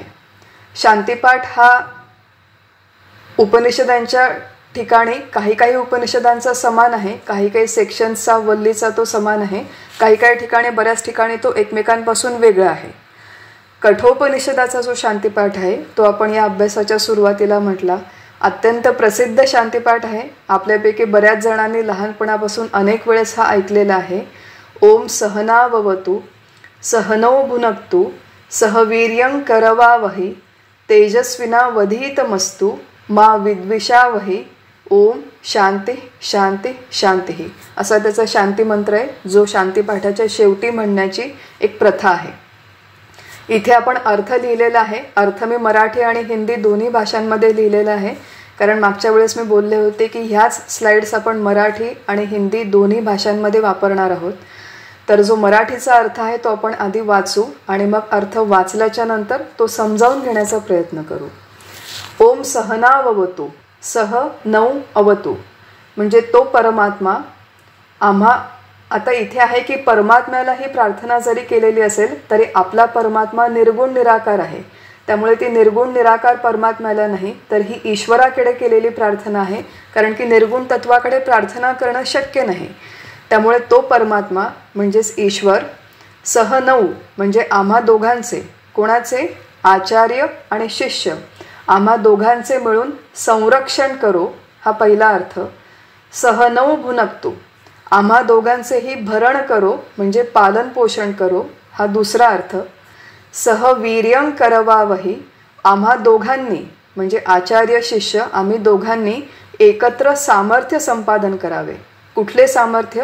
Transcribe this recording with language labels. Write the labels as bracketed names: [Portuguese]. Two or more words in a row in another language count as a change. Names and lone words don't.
[Marathi] शांतिपाठ हा उपनिषदांच्या ठिकाणी काही उपनिषदांचा समान आहे, काही सेक्शन्सचा वल्लीचा तो समान आहे, काही ठिकाणी बऱ्याच ठिकाणी तो एकमेकांपासून वेगळा आहे. कठोपनिषदाचा जो शांतिपाठ आहे तो आपण या अभ्यासाच्या सुरुवातीला म्हटला. अत्यंत प्रसिद्ध शांतिपाठ आहे. आपल्यापैकी बऱ्याच जणांनी लहानपणापासून अनेक वेळेस हा ऐकलेला आहे. [Sanskrit] ओम सहनाववतु सहनौ भुनक्तु सहवीर्यं करवावहि तेजस्विनावधीतमस्तु मा विद्विषावहि ओम शांती शांती शांती [Marathi] असा त्याचा शांती मंत्र आहे, जो शांतिपाठाच्या शेवटी म्हणण्याची एक प्रथा आहे. इथे आपण अर्थ लिहिलेला आहे. अर्थ मी मराठी आणि हिंदी दोन्ही भाषांमध्ये लिहिलेला आहे, कारण मागच्या वेळेस मी बोलले होते की ह्याच स्लाइड्स आपण मराठी आणि हिंदी दोन्ही भाषांमध्ये वापरणार आहोत. तर जो मराठीचा अर्थ आहे तो आपण आधी वाचू आणि मग अर्थ वाचल्याच्या नंतर तो समजावून घेण्याचा प्रयत्न करू. [Sanskrit] ओम सहनाववतु सह नौ अवतु [Marathi] म्हणजे तो परमात्मा आता इथे आहे की परमात्म्याला ही प्रार्थना जरी केलेली असेल तरी आपला परमात्मा निर्गुण निराकार आहे. त्यामुळे ती निर्गुण निराकार परमात्म्याला नाही तर ही ईश्वराकडे केलेली प्रार्थना आहे, कारण की निर्गुण तत्वाकडे प्रार्थना करणं शक्य नाही. त्यामुळे तो परमात्मा म्हणजेच ईश्वर सहनौ म्हणजे आम्हा दोघांचे, कोणाचे? आचार्य आणि शिष्य, आम्हा दोघांचे मिळून संरक्षण करो हा पहिला अर्थ. [Sanskrit] सहनौ भुनक्तु [Marathi] आम्हा दोघांचेही भरण करो म्हणजे पालन पोषण करो हा दुसरा अर्थ. [Sanskrit] सहवीर्यं करवावहि [Marathi] आम्हा दोघांनी म्हणजे आचार्य शिष्य आम्ही दोघांनी एकत्र सामर्थ्य संपादन करावे. कुठले सामर्थ्य?